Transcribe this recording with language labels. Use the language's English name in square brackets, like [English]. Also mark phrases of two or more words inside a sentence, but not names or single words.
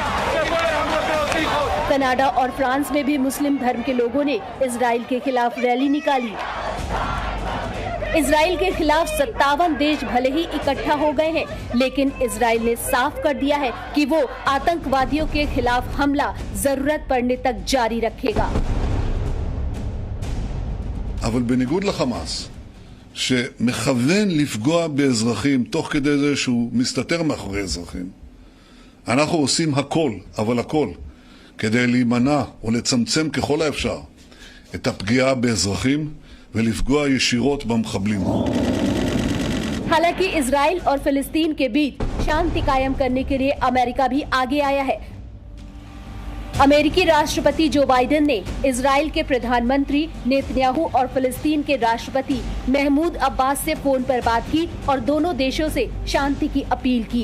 [Hindi] कनाडा और फ्रांस में भी मुस्लिम धर्म के लोगों ने इजराइल के खिलाफ रैली निकाली। इजराइल के खिलाफ 57 देश भले ही इकट्ठा हो गए हैं, लेकिन इजराइल ने साफ कर दिया है कि वो आतंकवादियों के खिलाफ हमला जरूरत पड़ने तक जारी रखेगा। [Hebrew] אבל בניגוד לחמאס, שמכוון לפגוע באזרחים תוך כדי זה שהוא מסתתר מאחורי אזרחים, אנחנו עושים הכל, אבל הכל, כדי להימנע או לצמצם ככל האפשר את הפגיעה באזרחים ולפגוע ישירות במחבלים. [Hindi] हालांकि इजराइल और फिलिस्तीन के बीच शांति कायम करने के लिए अमेरिका भी आगे आया है। अमेरिकी राष्ट्रपति जो बाइडेन ने इजराइल के प्रधानमंत्री नेतन्याहू और फिलिस्तीन के राष्ट्रपति महमूद अब्बास से फोन पर बात की और दोनों देशों से शांति की अपील की।